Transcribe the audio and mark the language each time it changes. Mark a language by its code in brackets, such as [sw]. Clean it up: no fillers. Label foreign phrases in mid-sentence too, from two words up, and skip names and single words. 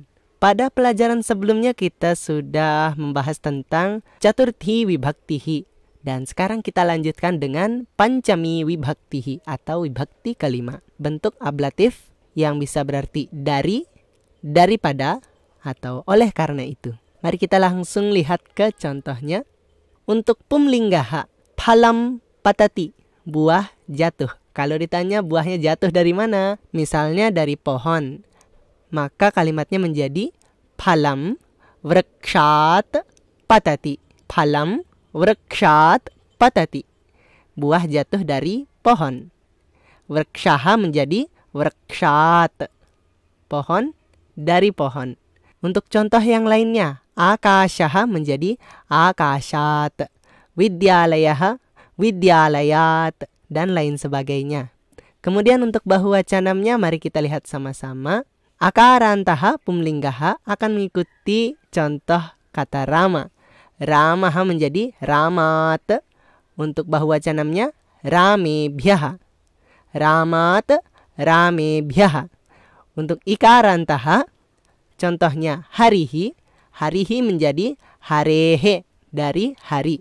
[id] Pada pelajaran sebelumnya kita sudah membahas tentang [sa] Caturthi Vibhaktihi. [id] Dan sekarang kita lanjutkan dengan [sa] Pancami Vibhaktihi [id] atau Vibhakti kelima. Bentuk ablatif yang bisa berarti dari, daripada, atau oleh karena itu. Mari kita langsung lihat ke contohnya. Untuk pumlinggaha, [sa] phalam patati, [id] buah jatuh. Kalau ditanya buahnya jatuh dari mana? Misalnya dari pohon. Maka kalimatnya menjadi [sa] phalam vrikshat patati. Phalam vrikshat patati. [id] Buah jatuh dari pohon. Vrikshaha menjadi vrikshat. Pohon dari pohon. Untuk contoh yang lainnya, akashaha menjadi akashat. [sa] Vidyalayaha vidyalayat, [id] dan lain sebagainya. Kemudian untuk bahuwacanamnya mari kita lihat sama-sama. [sa] Akarantaha pumlinggaha [id] akan mengikuti contoh kata rama. Ramaha menjadi ramat. Untuk bahuwacanamnya ramebhyaha. [sa] Ramat ramebhyaha. [id] Untuk ikarantaha contohnya harihi. Harihi menjadi harehe dari hari.